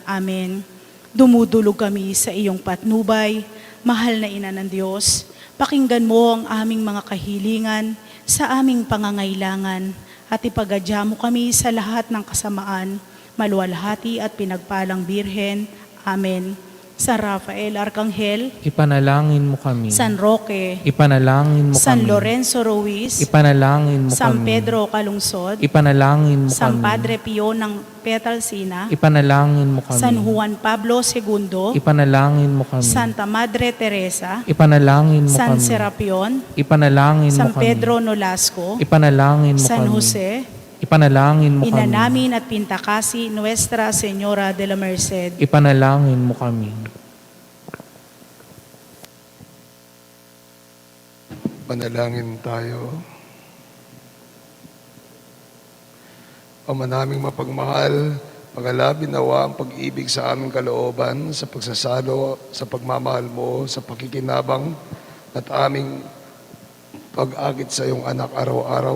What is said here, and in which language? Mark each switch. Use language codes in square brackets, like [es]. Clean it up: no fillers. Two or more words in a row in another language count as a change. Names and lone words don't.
[tl] Amen. Dumudulog kami sa iyong patnubay, mahal na Ina ng Diyos. Pakinggan mo ang aming mga kahilingan sa aming pangangailangan at ipagadya mo kami sa lahat ng kasamaan, maluwalhati at pinagpalang Birhen. Amen. San Rafael Arcangel, Ipanalangin mo kami. San Roque, Ipanalangin mo San kami. Lorenzo Ruiz, Ipanalangin mo San kami. Pedro Calungsod, Ipanalangin mo San kami. Padre Pio ng Petalsina, Ipanalangin mo kami. San Juan Pablo II, Ipanalangin mo kami. Santa Madre Teresa, Ipanalangin mo San kami. Serapion, Ipanalangin mo San kami. Pedro Nolasco, Ipanalangin mo San kami. Jose, Ipanalangin mo Ina kami. namin at Pintakasi, Nuestra Señora de la Merced. Ipanalangin mo kami. Manalangin tayo. Ama naming mapagmahal, pagalabin nawa ang pag-ibig sa aming kalooban sa pagsasalo, sa pagmamahal mo, sa pakikinabang at aming pag-agit sa iyong anak araw-araw.